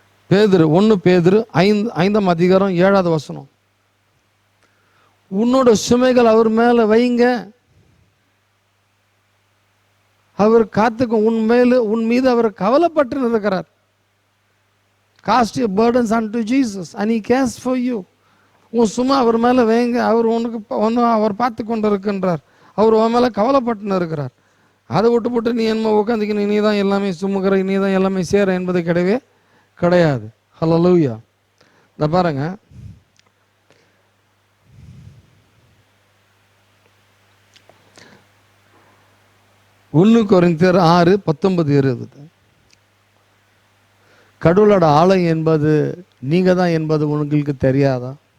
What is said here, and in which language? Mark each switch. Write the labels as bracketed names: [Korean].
[Tamil] பேதுரு 1 பேதுரு 5:7 உன்னோட சுமைகள் அவர் மேல வைங்க, அவர் காத்துக்கும். உன் மீது அவர் கவலைப்பட்டு இருக்கிறார். [English] Cast your burdens unto Jesus and he cares for you. [Tamil] உன் சும்மா அவர் மேல வைங்க, அவர் உனக்கு அவர் பார்த்து கொண்டு இருக்கின்றார், அவர் உன் மேல கவலைப்பட்டு இருக்கிறார். அதை விட்டு நீ என்ன உட்காந்துக்கணும், நீ தான் எல்லாமே சுமக்கிற, நீ தான் எல்லாமே சேர என்பது கிடையவே கிடையாது. ஹல்லேலூயா. இந்த பாருங்க, Corinthians 6:19-20 கடவுளோட ஆலயம் என்பது நீங்க தான் என்பது உங்களுக்கு தெரியாதா?